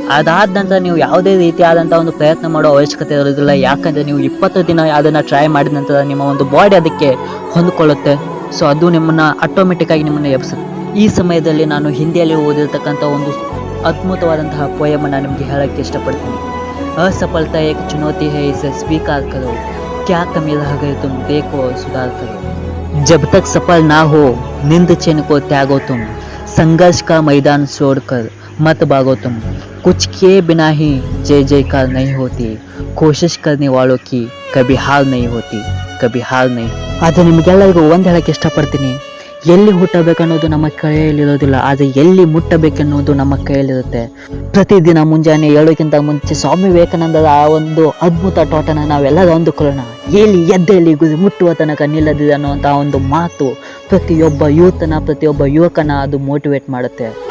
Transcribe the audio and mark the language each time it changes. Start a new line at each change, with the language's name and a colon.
Kannada: ಅದಾದ ನಂತರ ನೀವು ಯಾವುದೇ ರೀತಿಯಾದಂತಹ ಒಂದು ಪ್ರಯತ್ನ ಮಾಡೋ ಅವಶ್ಯಕತೆ ಇರೋದಿಲ್ಲ. ಯಾಕಂದ್ರೆ ನೀವು 20 ದಿನ ಅದನ್ನ ಟ್ರೈ ಮಾಡಿದ ನಂತರ ನಿಮ್ಮ ಒಂದು ಬಾಡಿ ಅದಕ್ಕೆ ಹೊಂದಿಕೊಳ್ಳುತ್ತೆ. ಸೊ ಅದು ನಿಮ್ಮನ್ನ ಆಟೋಮೆಟಿಕ್ ಆಗಿ ನಿಮ್ಮನ್ನ ಎಬ್ಸುತ್ತೆ. ಈ ಸಮಯದಲ್ಲಿ ನಾನು ಹಿಂದಿಯಲ್ಲಿ ಓದಿರ್ತಕ್ಕಂಥ ಒಂದು ಅದ್ಭುತವಾದಂತಹ ಪೋಯಮನ್ನು ನಿಮಗೆ ಹೇಳಕ್ಕೆ ಇಷ್ಟಪಡ್ತೀನಿ.
Hindi: असफलता एक चुनौती है, इसे स्वीकार करो, क्या कमी रह गई तुम देखो और सुधार करो. जब तक सफल ना हो निंद चैन को त्यागो तुम, संघर्ष का मैदान छोड़कर मत भागो तुम. कुछ किए बिना ही जय जयकार नहीं होती, कोशिश करने वालों की कभी हार नहीं होती, कभी हार नहीं.
Kannada: ಆದರೆ ನಿಮಗೆಲ್ಲರಿಗೂ ಒಂದು ಹೇಳಕ್ಕೆ ಇಷ್ಟಪಡ್ತೀನಿ, ಎಲ್ಲಿ ಹುಟ್ಟಬೇಕನ್ನೋದು ನಮ್ಮ ಕೈಯಲ್ಲಿರೋದಿಲ್ಲ, ಆದರೆ ಎಲ್ಲಿ ಮುಟ್ಟಬೇಕೆನ್ನುವುದು ನಮ್ಮ ಕೈಯಲ್ಲಿರುತ್ತೆ. ಪ್ರತಿದಿನ ಮುಂಜಾನೆ ಏಳೋಕ್ಕಿಂತ ಮುಂಚೆ ಸ್ವಾಮಿ ವಿವೇಕಾನಂದರ ಆ ಒಂದು ಅದ್ಭುತ ತೋಟನ ನಾವೆಲ್ಲರೂ ಅಂದುಕೊಳ್ಳೋಣ. ಎಲ್ಲಿ ಎದ್ದೆಲ್ಲಿ ಗುರಿ ಮುಟ್ಟುವ ತನಕ ನಿಲ್ಲದಿದೆ ಅನ್ನುವಂತಹ ಒಂದು ಮಾತು ಪ್ರತಿಯೊಬ್ಬ ಪ್ರತಿಯೊಬ್ಬ ಯುವಕನ ಅದು ಮೋಟಿವೇಟ್ ಮಾಡುತ್ತೆ.